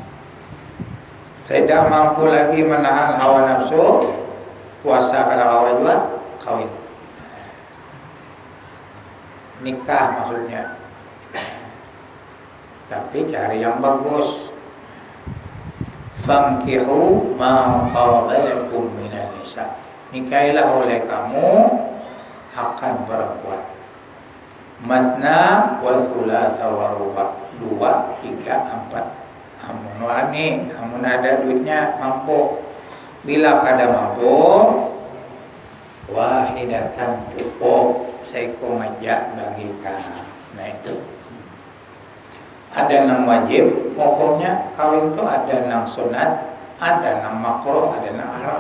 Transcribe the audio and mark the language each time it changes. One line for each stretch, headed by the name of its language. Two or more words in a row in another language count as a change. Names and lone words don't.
Banjar: Tidak mampu lagi menahan hawa nafsu, puasa kada hawa juga, kawin.
Indonesian: Nikah maksudnya. Tapi cari yang bagus.
Arabic: Fankihu ma qabalakum minan nisa.
Indonesian: Nikahilah oleh kamu akan perempuan.
Arabic: Masna wa thulatha wa ruba'.
Indonesian: 2, 3, 4.
Banjar: Amun wani, amun ada duitnya mampu. Bila kada mampu, wahidatan cukup, seko maja bagi kamu.
Indonesian: Nah itu. Ada yang wajib, hukumnya kawin itu ada yang sunat, ada yang makruh, ada yang haram.